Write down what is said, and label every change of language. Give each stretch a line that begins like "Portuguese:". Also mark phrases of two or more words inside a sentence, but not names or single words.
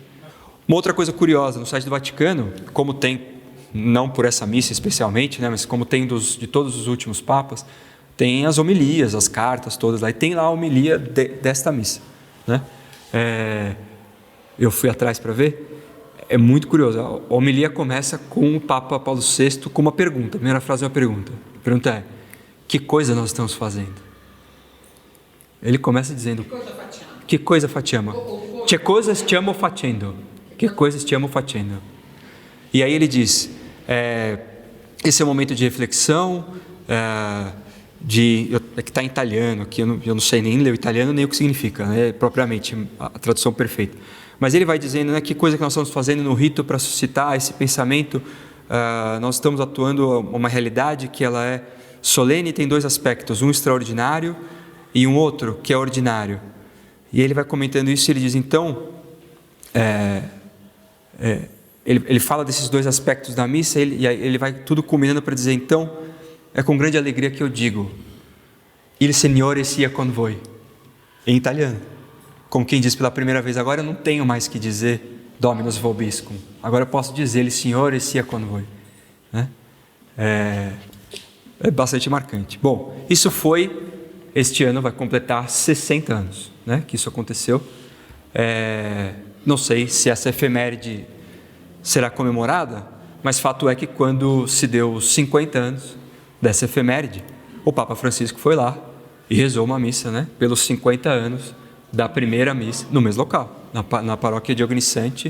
Portuguese: Uma outra coisa curiosa, no site do Vaticano, como tem, não por essa missa especialmente, né, mas como tem de todos os últimos papas, tem as homilias, as cartas todas lá, e tem lá a homilia desta missa, né? Eu fui atrás para ver, é muito curioso. A homilia começa com o Papa Paulo VI com uma pergunta. A primeira frase é uma pergunta. A pergunta é: que coisa nós estamos fazendo? Ele começa dizendo: que coisa facciamo?
Italian: Che cosa stiamo facendo?
Portuguese: Que coisa
Italian: stiamo facendo?
Portuguese: E aí ele diz: esse é um momento de reflexão, que está em italiano, que eu não sei nem ler o italiano nem o que significa, né, propriamente, a tradução perfeita. Mas ele vai dizendo, né, que coisa que nós estamos fazendo no rito para suscitar esse pensamento. Nós estamos atuando uma realidade que ela é solene e tem dois aspectos, um extraordinário e um outro que é ordinário. E ele vai comentando isso e ele diz, então, ele fala desses dois aspectos da missa e aí ele vai tudo culminando para dizer, então, é com grande alegria que eu digo,
Italian: Il Signore sia con voi,
Portuguese: em italiano. Como quem diz pela primeira vez, agora eu não tenho mais que dizer
Latin: Dominus vobiscum,
Portuguese: agora eu posso dizer
Italian: Il Signore sia con voi.
Portuguese: Né? É bastante marcante. Bom, isso foi, este ano vai completar 60 anos, né, que isso aconteceu. Não sei se essa efeméride será comemorada, mas fato é que quando se deu os 50 anos dessa efeméride, o Papa Francisco foi lá e rezou uma missa, né, pelos 50 anos da primeira missa, no mesmo local, na paróquia de Ognissanti.